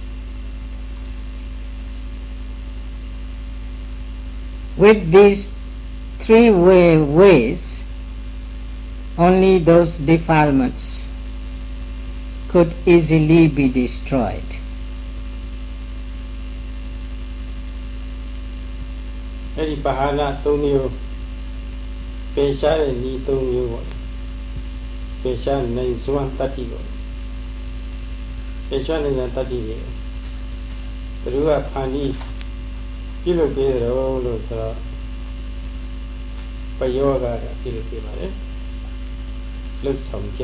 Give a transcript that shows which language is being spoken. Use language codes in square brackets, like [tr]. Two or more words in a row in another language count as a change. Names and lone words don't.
[en] With these three ways, only those defilements could easily be destroyed. [my] Edi pahana 3 မျိုးပေရှားတဲ့ဤ3မျိုးပေါ့ပေရှားနိုင်စွမ်းတတ္တိပေါ့ပေရှားနိုင်စွမ်းတတ္တိတွေဘယ်သူကဖ န်ပြီးပြုလုပ်ပေးတယ်လို့ဆိုတော့ပယောဂကပြုလုပ်ပေးပါတယ်လှုပ်ဆောင်ချက်